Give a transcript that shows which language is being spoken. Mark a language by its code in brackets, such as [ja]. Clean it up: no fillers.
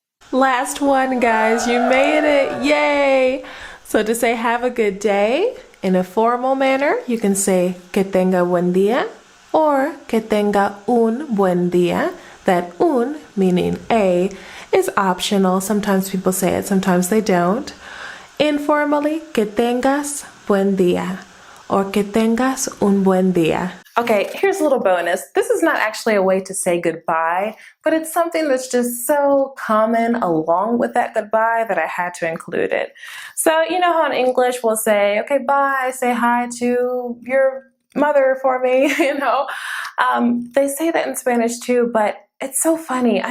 [en] Last one, guys. You made it. Yay! So to say have a good day in a formal manner, you can say [es] que tenga buen día [en] or [es] que tenga un buen día. [en] That un, meaning a, is optional. Sometimes people say it, sometimes they don't. Informally, [es] que tengas buen día [en] or [es] que tengas un buen día. [en] Okay, here's a little bonus. This is not actually a way to say goodbye, but it's something that's just so common along with that goodbye that I had to include it. So you know how in English we'll say, okay, bye, say hi to your mother for me, They say that in Spanish too, but it's so funny.